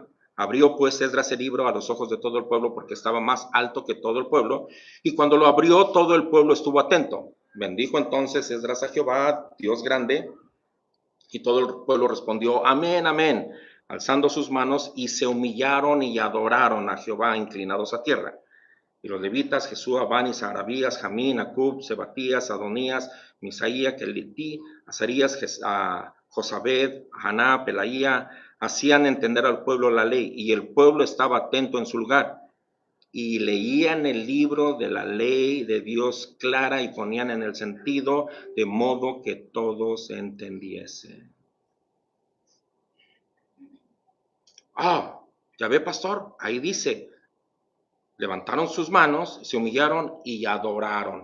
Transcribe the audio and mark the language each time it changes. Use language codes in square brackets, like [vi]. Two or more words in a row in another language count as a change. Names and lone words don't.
[es] Abrió pues Esdras el libro a los ojos de todo el pueblo porque estaba más alto que todo el pueblo, y cuando lo abrió todo el pueblo estuvo atento. Bendijo entonces Esdras a Jehová, Dios grande, y todo el pueblo respondió, amén, amén, alzando sus manos, y se humillaron y adoraron a Jehová inclinados a tierra. Y los levitas, Jesúa, Bani, Sarabías, Jamín, Acub, Sebatías, Adonías, Misaía, Kelití, Azarías, Josabed, Haná, Pelaía, hacían entender al pueblo la ley, y el pueblo estaba atento en su lugar, y leían el libro de la ley de Dios clara y ponían en el sentido, de modo que todos entendiesen. Ya ve, pastor, ahí dice, levantaron sus manos, se humillaron y adoraron.